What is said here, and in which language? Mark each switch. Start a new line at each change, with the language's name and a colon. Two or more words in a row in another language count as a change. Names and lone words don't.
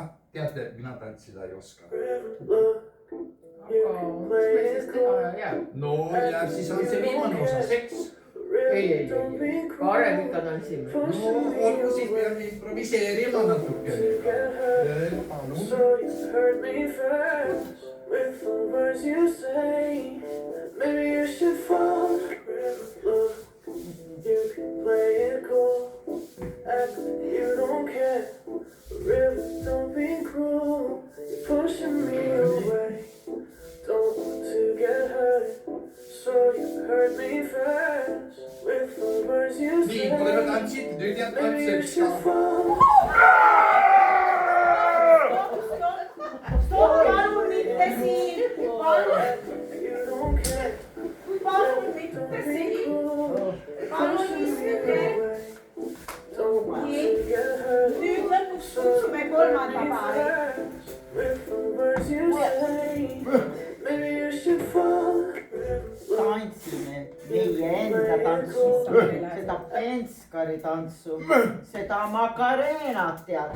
Estonian: Teate, mina tantsida ei oska. Aga mis meil siis teha jääb? No jääb siis on see viimane osa, seks. Ei. Varem ikka tantsime. No olgu siis peame improviseerima natukene. Palun.
English: You hurt me first with the words you say. Maybe you should fall. Look, you can play it cool. Act like you don't care. Really, don't be cruel. You're pushing me away. Don't want to get hurt. So you hurt me first with the words you say.
Estonian: Nii, oleme tantsinud, nüüd jääb
English: Maybe you
Estonian: tantsiks
English: should
Estonian: ka.
English: fall.
Estonian: palun mitte siin.
English: You don't care.
Estonian: palun mitte siin. palun istuge. nii, nüüd lõpuks kutsume kolmanda paari. Tantsime meie enda tantsu, seda Penskari tantsu, seda Macareenat tead.